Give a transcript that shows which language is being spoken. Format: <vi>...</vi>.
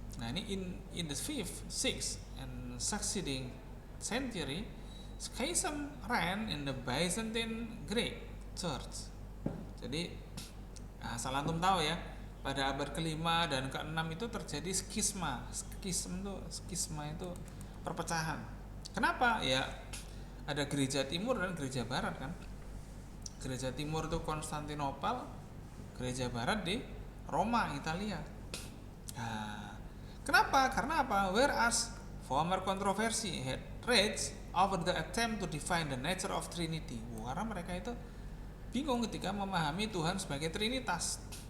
<en>Nah, ini in the 5th, 6th and succeeding century, schism ran in the Byzantine Greek Church.</en> <id>Jadi asal antum tahu ya, pada abad ke-5 dan ke-6 itu terjadi skisma. Skisma itu perpecahan. Kenapa? Ya ada gereja timur dan gereja barat kan. Gereja timur itu Konstantinopel, gereja barat di Roma, Italia. Nah, kenapa? Karena apa?</id> <en>Whereas former controversy had raged over the attempt to define the nature of Trinity.</en> <id>Karena mereka itu bingung ketika memahami Tuhan sebagai Trinitas.</id>